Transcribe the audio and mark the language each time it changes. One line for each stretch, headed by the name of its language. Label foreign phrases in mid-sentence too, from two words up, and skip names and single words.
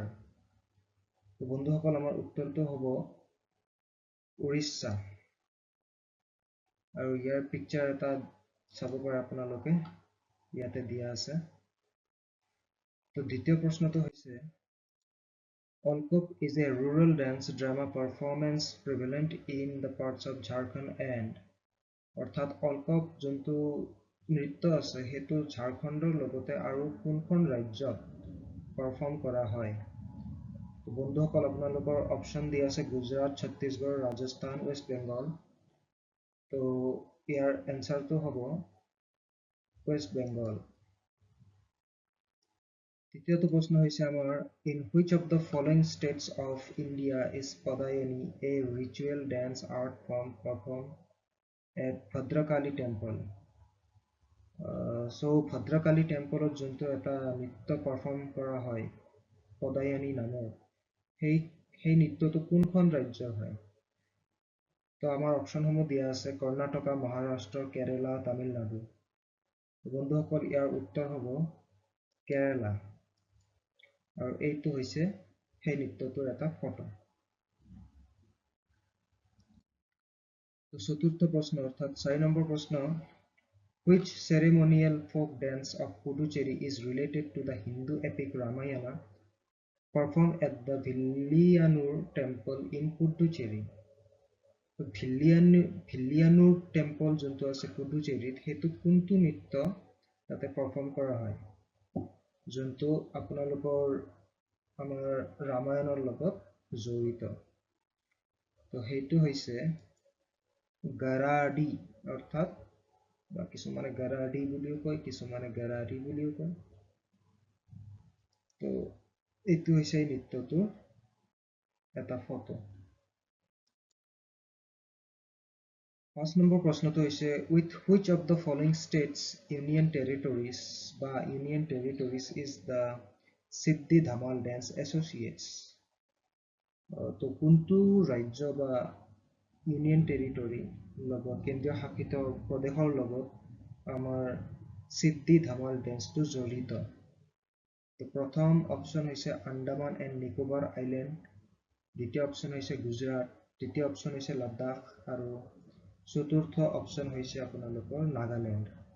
Assamese: তো বন্ধুসকল, আমাৰ উত্তৰটো হ'ব উৰিষ্যা। আৰু ইয়াৰ পিকচাৰ এটা চাব পাৰে আপোনালোকে, ইয়াতে দিয়া আছে। তো দ্বিতীয় প্ৰশ্নটো হৈছে অলকক
English: is a rural dance drama performance prevalent in the parts of Jharkhand and
Assamese: অৰ্থাৎ অলকক যোনটো নৃত্য আছে সেইটো ঝাৰখণ্ডৰ লগতে আৰু কোনখন ৰাজ্যত পাৰফৰ্ম কৰা হয়? বন্ধুসকল, আপোনালোকৰ অপশ্যন দিয়া আছে গুজৰাট, ছত্তীশগড়, ৰাজস্থান, ৱেষ্ট বেংগল। তো ইয়াৰ এনচাৰটো হ'ব ৱেষ্ট বেংগল। তৃতীয়টো প্ৰশ্ন হৈছে আমাৰ
English: in which of the following states of India is Padayani a ritual dance art form performed at Bhadrakali temple?
Assamese: So Bhadrakali temple যোনটো এটা নৃত্য পাৰফৰ্ম কৰা হয় পদায়নী নামৰ, সেই নৃত্যটো কোনখন ৰাজ্যৰ হয়? তো আমাৰ অপশ্যনসমূহ দিয়া আছে কৰ্ণাটকা, মহাৰাষ্ট্ৰ, কেৰেলা, তামিলনাডু। বন্ধুসকল, ইয়াৰ উত্তৰ হ'ব কেৰেলা। আৰু এইটো হৈছে সেই নৃত্যটোৰ এটা ফটো। চতুৰ্থ প্ৰশ্ন অৰ্থাৎ 4 নম্বৰ প্ৰশ্ন,
English: which ceremonial folk dance of Puducherry is related to the Hindu epic Ramayana performed at the Villiyanur temple in Puducherry?
Assamese: ভিলিয়ানুৰ টেম্পল যোনটো আছে পুডুচেৰীত, সেইটো কোনটো নৃত্য তাতে পাৰফৰ্ম কৰা হয় যোনটো আপোনালোকৰ আমাৰ ৰামায়ণৰ লগত জড়িত? তো সেইটো হৈছে গাৰাডি, অৰ্থাৎ কিছুমানে গাৰাডি বুলিও কয়, কিছুমানে গাৰাডি বুলিও কয়। তো এইটো হৈছে এই নৃত্যটোৰ এটা ফটো। 5 নম্বৰ প্ৰশ্নটো হৈছে
English: with which of the following states union territories is the Siddhi Dhamal dance associates?
Assamese: তো কোনটো ৰাজ্য বা
English: union territory
Assamese: লগত, কেন্দ্ৰীয় শাসিত প্ৰদেশৰ লগত আমাৰ সিদ্ধি ধামাল ডেন্সটো জড়িত? তো প্ৰথম অপশ্যন হৈছে আন্দামান এণ্ড নিকোবাৰ আইলেণ্ড, দ্বিতীয় অপশ্যন হৈছে গুজৰাট, তৃতীয় অপশ্যন হৈছে লাডাখ, আৰু চতুৰ্থ অপশ্যন হৈছে আপোনালোকৰ নাগালেণ্ড।